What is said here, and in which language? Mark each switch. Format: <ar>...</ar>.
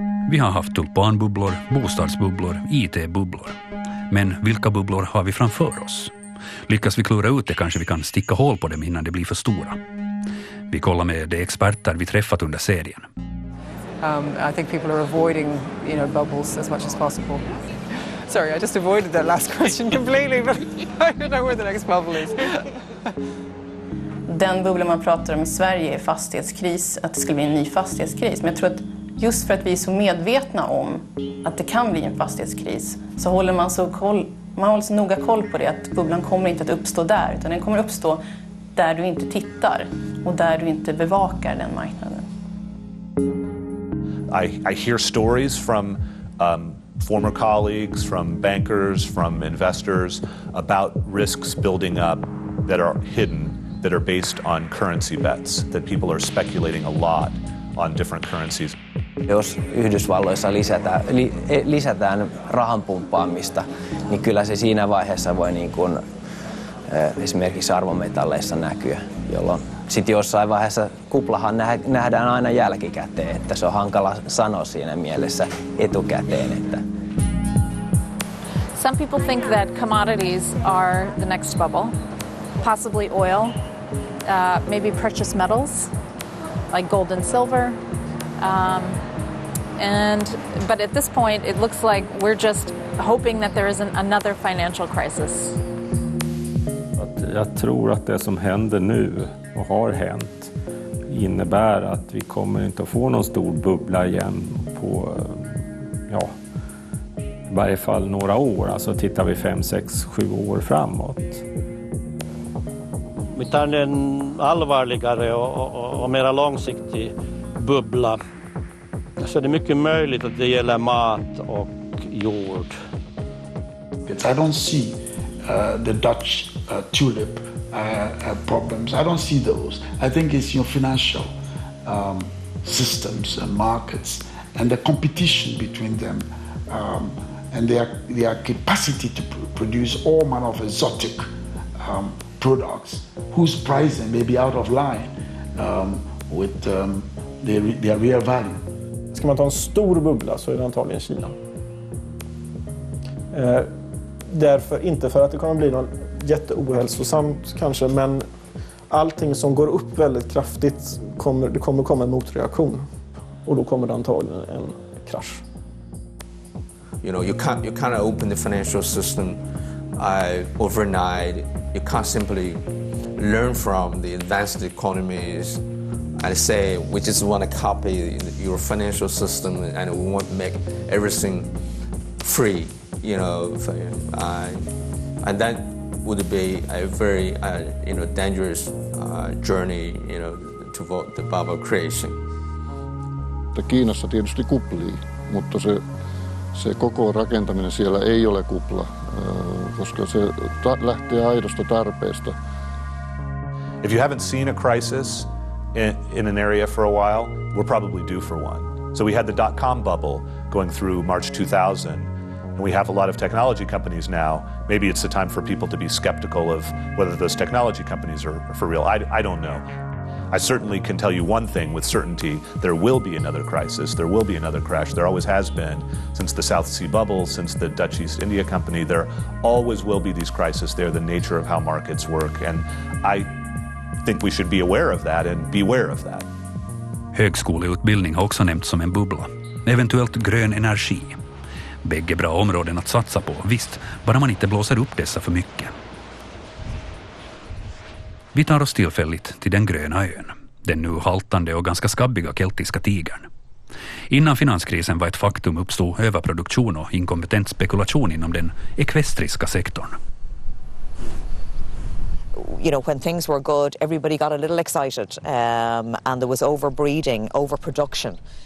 <sv>Vi har haft tulpanbubblor, bostadsbubblor, IT-bubblor. Men vilka bubblor har vi framför oss? Lyckas vi klura ut det kanske vi kan sticka hål på dem innan det blir för stora. Vi kollar med de experter vi träffat under serien.</sv> <en>I think people are avoiding, bubbles as much as possible. Sorry, I just avoided that last question completely, but I don't know where the next bubble is.</en> <sv>Den bubbla man pratar om i Sverige är fastighetskris, att det skulle bli en ny fastighetskris. Men jag tror att just för att vi är så medvetna om att det kan bli en fastighetskris så håller man håller så noga koll på det att bubblan kommer inte att uppstå där, utan den kommer uppstå där du inte tittar och där du inte bevakar den marknaden.</sv> <en>I hear stories from former colleagues, from bankers, from investors about risks building up that are hidden, that are based on currency bets, that people are speculating a lot on different currencies.</en> <fi>Jos Yhdysvalloissa lisätään rahan pumppaamista, niin kyllä se siinä vaiheessa voi niin kuin, esimerkiksi arvometalleissa näkyä, jolloin sitten jossain vaiheessa kuplahan nähdään aina jälkikäteen, että se on hankala sanoa siinä mielessä etukäteen. Että.</fi> <en>Some people think that commodities are the next bubble, possibly oil, maybe precious metals like gold and silver. But at this point, it looks like we're just hoping that there isn't another financial crisis.</en> <sv>Jag tror att det som händer nu och har hänt innebär att vi kommer inte att få någon stor bubbla igen på i varje fall några år. Alltså tittar vi 5, 6, 7 år framåt. Vi tar en allvarligare och mer långsiktig bubbla. Så det är mycket möjligt att det gäller mat och jord.</sv> <en>I don't see the Dutch tulip problems. I don't see those. I think it's financial systems and markets and the competition between them and their capacity to produce all manner of exotic products whose pricing may be out of line with their real value.</en> <sv>Ska man ta en stor bubbla så är det antagligen Kina. Inte för att det kommer bli någon jätteohälsosamt kanske, men allting som går upp väldigt kraftigt det kommer komma en motreaktion och då kommer det antagligen en krasch.</sv> <en>You can't open the financial system overnight. You can't simply learn from the advanced economies and say we just want to copy your financial system and we want to make everything free, and that would be a very dangerous journey, toward the bubble creation.</en> <fi>Kiinassa tietysti kuplii, mutta se koko rakentaminen siellä ei ole kupla, koska se lähtee aidosta tarpeesta.</fi> <en>If you haven't seen a crisis in an area for a while, we're probably due for one. So we had the dot-com bubble going through March 2000, and we have a lot of technology companies now. Maybe it's the time for people to be skeptical of whether those technology companies are for real. I don't know. I certainly can tell you one thing with certainty: there will be another crisis, there will be another crash. There always has been since the South Sea bubble, since the Dutch East India Company. There always will be these crises. They're the nature of how markets work, and I think we should be aware of that and beware of that.</en> <sv>Högskoleutbildning har också nämnts som en bubbla. Eventuellt grön energi. Bägge bra områden att satsa på, visst, bara man inte blåser upp dessa för mycket. Vi tar oss tillfälligt till den gröna ön. Den nu haltande och ganska skabbiga keltiska tigern. Innan finanskrisen var ett faktum uppstod överproduktion och inkompetent spekulation inom den ekvestriska sektorn.</sv> <en>You know, when things were good, everybody got a little excited and there was overbreeding, overproduction.</en>